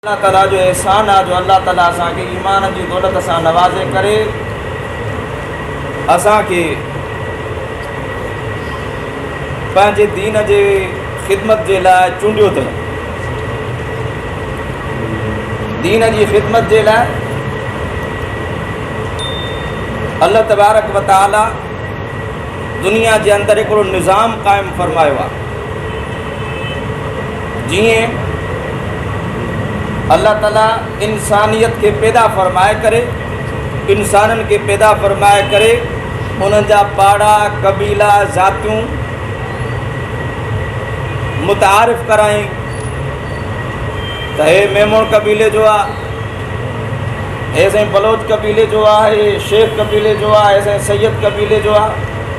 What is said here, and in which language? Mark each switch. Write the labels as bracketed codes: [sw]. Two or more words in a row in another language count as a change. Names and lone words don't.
[sd] अल्लाह ताला जो एहसान आहे जो अल्लाह ताला असांखे ईमान जी दौलत सां नवाज़े करे असांखे पंहिंजे दीन जे ख़िदमत जे लाइ चूंडियो अथव। दीन जी ख़िदमत जे लाइ [ar] الله تبارك و تعالى [sd] दुनिया जे अंदरि हिकिड़ो निज़ाम क़ाइमु फ़रमायो आहे। जीअं अल्लाह ताला इंसानियत के पैदा फरमाए करे, इंसाननि के पैदा फरमाए करे उन्हनि जा पाड़ा कबीला ज़ातियूं मुतारिफ़ कराई त हे मेमोन कबीले जो आहे, हे साईं बलोच कबीले जो आहे, हे शेख कबीले जो आहे, हे साईं सैयद कबीले जो आहे।